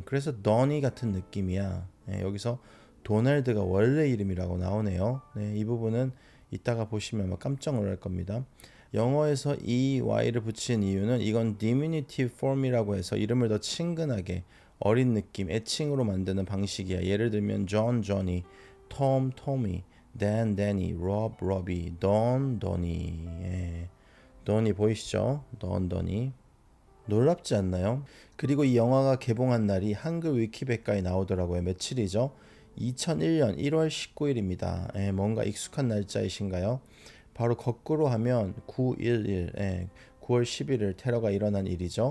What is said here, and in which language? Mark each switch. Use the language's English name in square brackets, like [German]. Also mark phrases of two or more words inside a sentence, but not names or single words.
[Korean] 그래서 넌이 같은 느낌이야. 여기서 도널드가 원래 이름이라고 나오네요. 이 부분은 이따가 보시면 아마 깜짝 놀랄 겁니다. 영어에서 EY를 붙인 이유는 이건 [English] diminutive form [Korean] 이라고 해서 이름을 더 친근하게 어린 느낌, 애칭으로 만드는 방식이야. 예를 들면 John, Johnny, Tom, Tommy, Dan, Danny, Rob, Robbie, Don, Donny. 돈이 보이시죠? 돈이 놀랍지 않나요? 그리고 이 영화가 개봉한 날이 한글 위키백과에 나오더라고요. 며칠이죠? 2001년 1월 19일입니다. 뭔가 익숙한 날짜이신가요? 바로 거꾸로 하면 911, 9월 11일 테러가 일어난 일이죠.